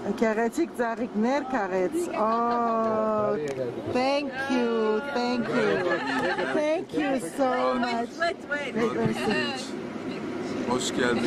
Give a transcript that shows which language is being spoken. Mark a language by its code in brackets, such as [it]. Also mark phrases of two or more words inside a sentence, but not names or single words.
[hy] Քեղեցիկ ծաղիկներ կարեց. [en] Oh, thank you, thank you. Thank you so much. Wait. [tr] Hoş geldin.